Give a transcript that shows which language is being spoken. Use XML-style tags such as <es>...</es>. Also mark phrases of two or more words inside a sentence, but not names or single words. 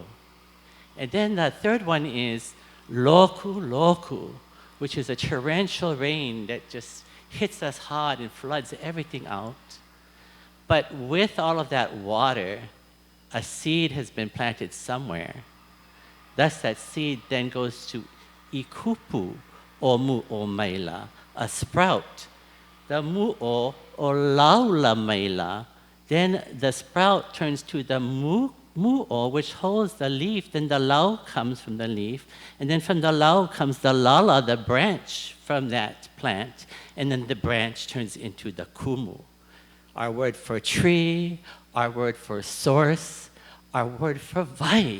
<en>And then the third one is loku, which is a torrential rain that just hits us hard and floods everything out. But with all of that water, a seed has been planted somewhere. Thus that seed then goes to ikupu,</en> <haw>o mu'o maila,</haw> <en>a sprout.</en> <haw>The mu'o o laula maila,</haw> <en>then the sprout turns to the mu'o, which holds the leaf. Then the lau comes from the leaf. And then from the lau comes the lala, the branch from that plant. And then the branch turns into the kumu. Our word for tree, our word for source, our word for vai.</en>